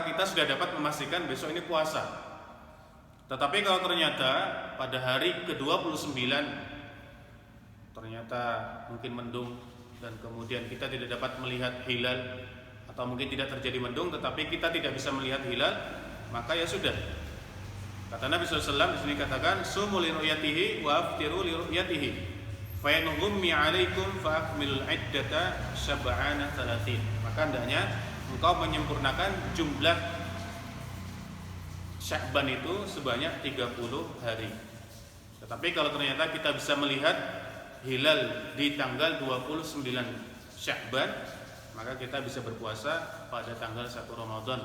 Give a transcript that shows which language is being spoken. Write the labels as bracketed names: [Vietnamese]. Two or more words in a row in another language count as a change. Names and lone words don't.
[Indonesian] Kita sudah dapat memastikan besok ini puasa. Tetapi kalau ternyata pada hari ke-29 ternyata mungkin mendung dan kemudian kita tidak dapat melihat hilal, atau mungkin tidak terjadi mendung tetapi kita tidak bisa melihat hilal, maka ya sudah. Kata Nabi SAW di sini katakan, [Arabic] "صوموا لرؤيته وأفطروا لرؤيته. فإن غم عليكم فأكملوا العدة شعبان 30." [Indonesian] Maka hendaknya engkau menyempurnakan jumlah Sya'ban itu sebanyak 30 hari. Tetapi kalau ternyata kita bisa melihat hilal di tanggal 29 Sya'ban, maka kita bisa berpuasa pada tanggal 1 Ramadan.